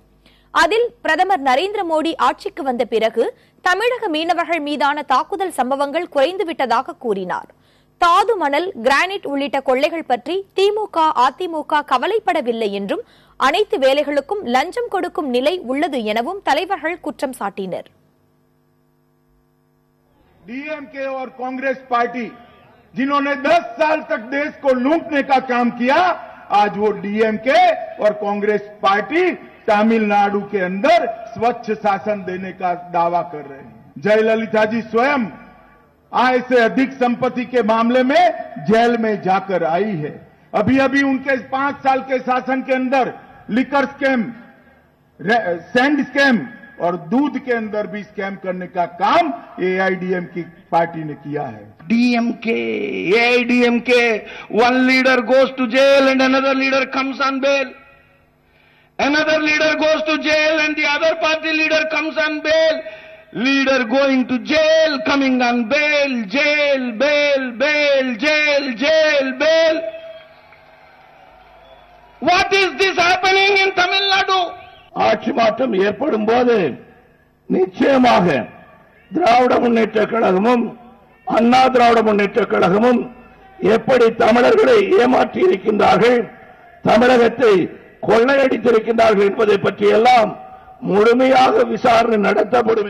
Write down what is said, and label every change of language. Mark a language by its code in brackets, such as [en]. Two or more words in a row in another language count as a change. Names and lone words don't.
[ta] அதில் பிரதமர் நரேந்திர மோடி ஆட்சிக்கு வந்த பிறகு தமிழக மீனவர்கள் மீதான தாக்குதல் சம்பவங்கள் குறைந்துவிட்டதாக கூறினார். தாது மணல், கிரானைட் உள்ளிட்ட கொள்ளைகள் பற்றி திமுக, அதிமுக கவலைப்படவில்லை என்றும் அனைத்து வேலைகளுக்கும் லஞ்சம் கொடுக்கும் நிலை உள்ளது எனவும் தலைவர்கள் குற்றம் சாட்டினர். [hi] डीएमके और कांग्रेस पार्टी जिन्होंने 10 साल तक देश को लूटने का काम किया, आज वो डीएमके और कांग्रेस पार्टी तमिलनाडु के अंदर स्वच्छ शासन देने का दावा कर रहे हैं। जयललिता जी स्वयं आय से अधिक संपत्ति के मामले में जेल में जाकर आई है। अभी अभी उनके 5 साल के शासन के अंदर [en] liquor scam, sand scam [hi] और दूध के अंदर भी स्कैम करने का काम एआईडीएम की पार्टी ने किया है। डीएमके, एआईडीएमके, [en] one leader goes to jail and another leader comes on bail. Another leader goes to jail and the other party leader comes on bail. Leader going to jail, coming on bail, jail, bail, bail, jail, jail, bail. What is this happening in Tamil Nadu? [ta] ஆட்சி மாற்றம் ஏற்படும் போது நிச்சயமாக திராவிட முன்னேற்ற கழகமும் அண்ணா திராவிட முன்னேற்ற கழகமும் எப்படி தமிழர்களை ஏமாற்றி இருக்கின்றார்கள், தமிழகத்தை கொள்ளையடித்திருக்கின்றார்கள் என்பதை பற்றியெல்லாம் முழுமையாக விசாரணை நடத்தப்படும்.